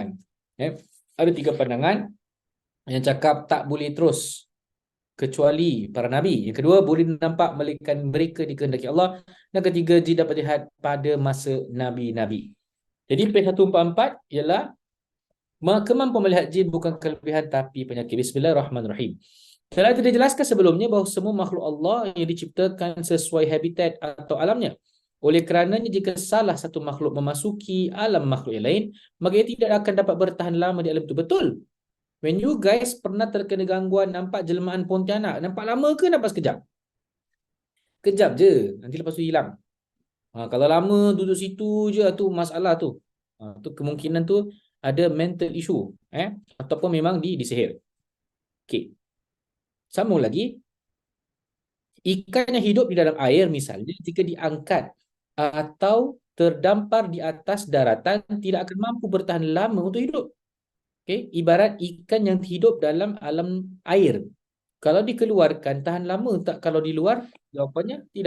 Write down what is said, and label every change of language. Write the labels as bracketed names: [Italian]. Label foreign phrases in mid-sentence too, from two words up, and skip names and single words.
[Malay] Ada 3 pandangan yang cakap tak boleh terus kecuali para nabi. Yang kedua, boleh nampak mereka dikehendaki Allah. Dan ketiga, jin dapat dilihat pada masa nabi-nabi. Jadi page 144 ialah kemampuan melihat jin bukan kelebihan tapi penyakit. Bismillahirrahmanirrahim. Telah dijelaskan sebelumnya bahawa semua makhluk Allah yang diciptakan sesuai habitat atau alamnya. Oleh kerananya jika salah satu makhluk memasuki alam makhluk yang lain, maka ia tidak akan dapat bertahan lama di alam itu. Betul. [English] When you guys [Malay] pernah terkena gangguan nampak jelmaan Pontianak, nampak lama ke nampak sekejap? Kejap je, nanti lepas tu hilang. Kalau lama duduk situ je, tu masalah tu. Tu kemungkinan tu ada [English] mental issue, [Malay] ataupun memang disihir. Okey. Sambung lagi. Ikan yang hidup di dalam air misalnya, jika diangkat atau terdampar di atas daratan, tidak akan mampu bertahan lama untuk hidup. Okay? Ibarat ikan yang hidup dalam alam air. Kalau dikeluarkan, tahan lama tak kalau di luar? Jawapannya tidak.